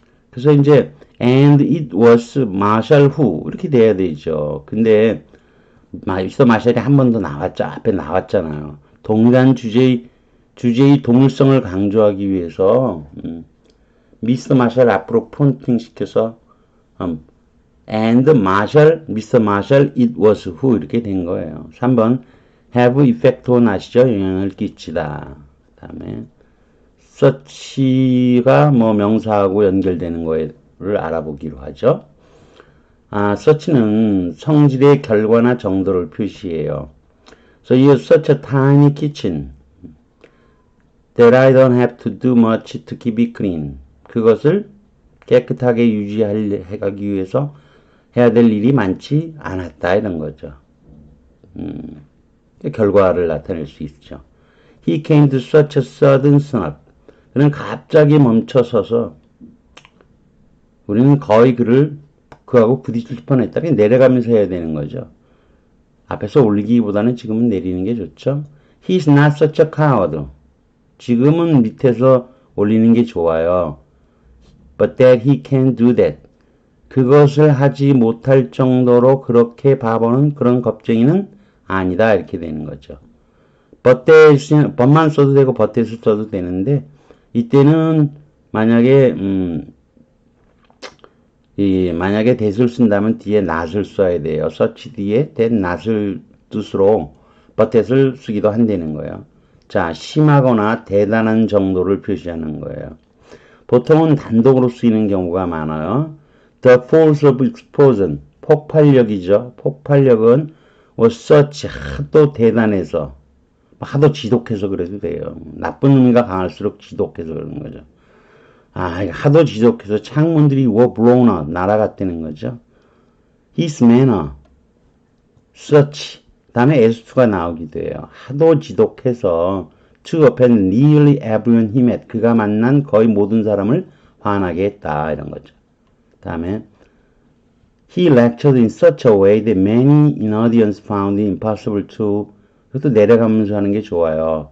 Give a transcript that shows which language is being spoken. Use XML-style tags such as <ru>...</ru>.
<ko>그래서 이제</ko> <en>and it was Marshall who</en> <ko>이렇게 돼야 되죠. 근데 미스터 마샬이 한 번 더 나왔죠. 앞에 나왔잖아요. 동일한 주제의 동일성을 강조하기 위해서, 미스터 마샬 앞으로 폰팅 시켜서,</ko> <en>and Marshall,</en> <ko>Mr.</ko> <en>Marshall, it was who</en> <ko>이렇게 된 거예요.</ko> <en>3번 have effect on</en> <ko>아시죠? 영향을 끼치다. 그 다음에 such가 뭐 명사하고 연결되는 거를 알아보기로 하죠. such는 성질의 결과나 정도를 표시해요.</ko> <en>So you have such a tiny kitchen that I don't have to do much to keep it clean.</en> <ko>그것을 깨끗하게 유지하기 위해서 해야 될 일이 많지 않았다 이런 거죠. 결과를 나타낼 수 있죠.</ko> <en>He came to such a sudden stop.</en> <ko>그는 갑자기 멈춰서서 우리는 거의 그하고 부딪힐 뻔했다. 내려가면서 해야 되는 거죠. 앞에서 올리기보다는 지금은 내리는 게 좋죠.</ko> <en>He's not such a coward.</en> <ko>지금은 밑에서 올리는 게 좋아요.</ko> <en>But that he can do that.</en> <ko>그것을 하지 못할 정도로 그렇게 바보는 그런 겁쟁이는 아니다. 이렇게 되는 거죠. but만 써도 되고 but을 써도 되는데 이때는 만약에 만약에 that을 쓴다면 뒤에 not을 써야 돼요. such 뒤에 that not을 뜻으로 but을 쓰기도 한다는 거예요. 자, 심하거나 대단한 정도를 표시하는 거예요. 보통은 단독으로 쓰이는 경우가 많아요.</ko> <en>The force of explosion,</en> <ko>폭발력이죠. 폭발력은</ko> <en>was such,</en> <ko>하도 대단해서, 하도 지독해서 그래도 돼요. 나쁜 의미가 강할수록 지독해서 그러는 거죠. 하도 지독해서 창문들이</ko> <en>were blown out,</en> <ko>날아갔다는 거죠.</ko> <en>His manner, such,</en> <ko>다음에 S2가 나오기도 해요. 하도 지독해서</ko> <en>to offend nearly everyone he met,</en> <ko>그가 만난 거의 모든 사람을 화나게 했다 이런 거죠. 다음에</ko> <en>he lectured in such a way that many in audience found it impossible to,</en> <ko>그것도 내려가면서 하는 게 좋아요.</ko>